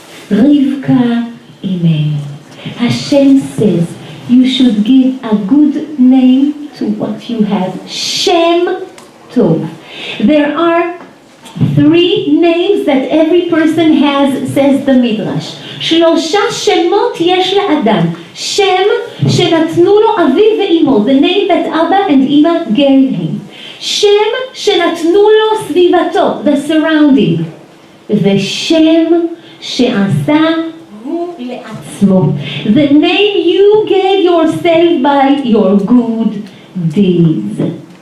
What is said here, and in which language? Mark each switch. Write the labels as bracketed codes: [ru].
[en] Rivka Imenu. Hashem says you should give a good name to what you have. Shem Tov. There are 3 names that every person has, says the Midrash. [he] 3 שמות יש לאדם. Shem שנתנו לו אביו ואמו. [en] The name that Abba and Ima gave him. Shem [he] שנתנו לו סביבתו, [en] the surrounding. [he] ושם שעשה הוא לעצמו. [en] The name you gave yourself by your good deeds.